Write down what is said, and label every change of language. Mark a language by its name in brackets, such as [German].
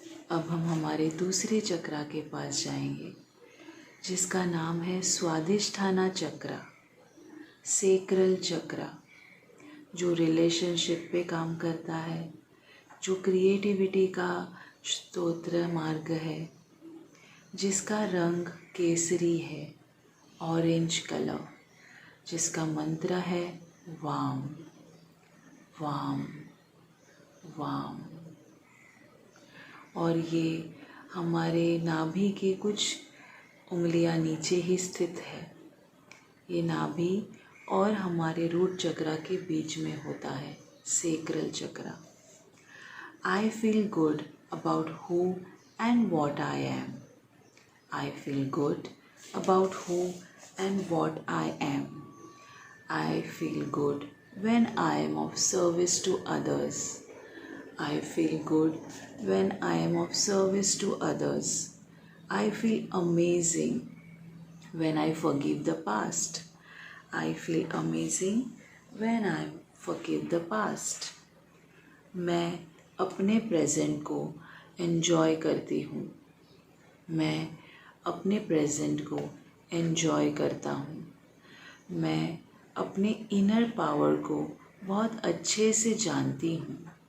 [Hindi] अब हम हमारे दूसरे चक्र के पास जाएंगे जिसका नाम है स्वादिष्ठाना चक्र, सेक्रल चक्र, जो रिलेशनशिप पे काम करता है, जो क्रिएटिविटी का स्तोत्र मार्ग है, जिसका रंग केसरी है, ऑरेंज कलर, जिसका मंत्र है वाम वाम वाम. और ये हमारे नाभि के कुछ उंगलियां नीचे ही स्थित है. ये नाभि और हमारे रूट चक्र के बीच में होता है, सेक्रल चक्र. [English] I feel good about who and what I am. I feel good about who and what I am. I feel good when I am of service to others. I feel good when I am of service to others. I feel amazing when I forgive the past. I feel amazing when I forgive the past. [Hindi] मैं अपने present को enjoy करती हूँ. मैं अपने present को enjoy करता हूँ. मैं अपने इनर पावर को बहुत अच्छे से जानती हूँ.